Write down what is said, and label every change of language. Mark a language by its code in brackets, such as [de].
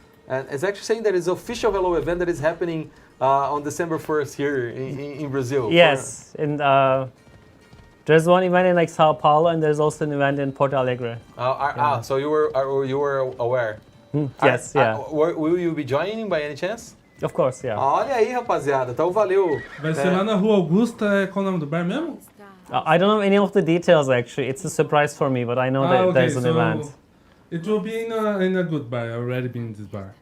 [en] And it's actually saying that it's an official Hello event that is happening on December 1st here in Brazil. Yes, and there's one event in like Sao Paulo, and there's also an event in Porto Alegre. So you were aware? Yes, yeah. Will you be joining by any chance? Of course, yeah. [pt] Olha aí, rapaziada. Então valeu. Vai ser lá na Rua Augusta, qual é o nome do bar mesmo? [en] I don't know any of the details actually. It's a surprise for me, but I know that there's an event. It will be in a good bar. I've already been in this bar.